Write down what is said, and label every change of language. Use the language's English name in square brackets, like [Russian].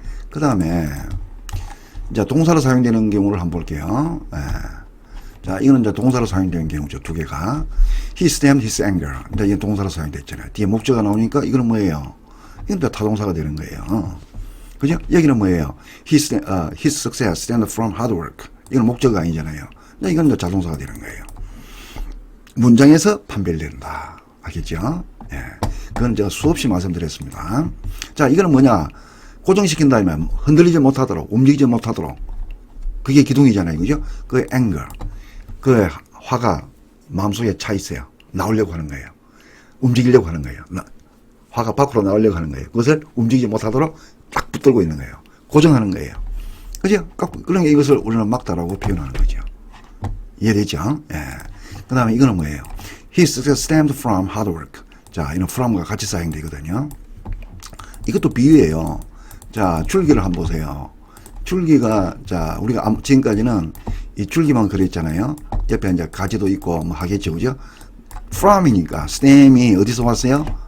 [Korean] 그 다음에, 이제 동사로 사용되는 경우를 한번 볼게요. 예. 자, 이거는 이제 동사로 사용되는 경우죠. 두 개가. [English] He stemmed his anger. [Korean] 이제 이게 동사로 사용됐잖아요. 뒤에 목적어가 나오니까 이거는 뭐예요? 이건 이제 타동사가 되는 거예요. 그죠? 여기는 뭐예요? [English] His success stemmed from hard work. [Korean] 이건 목적어가 아니잖아요. 이건 이제 자동사가 되는 거예요. 문장에서 판별된다. 알겠죠? 예. 그건 제가 수없이 말씀드렸습니다. 자, 이거는 뭐냐? 고정시킨다 하면 흔들리지 못하도록, 움직이지 못하도록. 그게 기둥이잖아요. 그죠? 그 anger. 그 화가 마음속에 차 있어요. 나오려고 하는 거예요. 움직이려고 하는 거예요. 화가 밖으로 나오려고 하는 거예요. 그것을 움직이지 못하도록 딱 붙들고 있는 거예요. 고정하는 거예요. 그죠? 그러니까 이것을 우리는 막다라고 표현하는 거죠. 이해되죠? 예. 그 다음에 이거는 뭐예요? [English] He stemmed from hard work. [Korean] 자, 이는 from과 같이 사용되거든요. 이것도 비유예요. 자, 줄기를 한번 보세요. 줄기가, 자, 우리가 지금까지는 이 줄기만 그렸잖아요. 옆에 이제 가지도 있고 뭐 하겠죠. 그죠? from이니까, stem이 어디서 왔어요?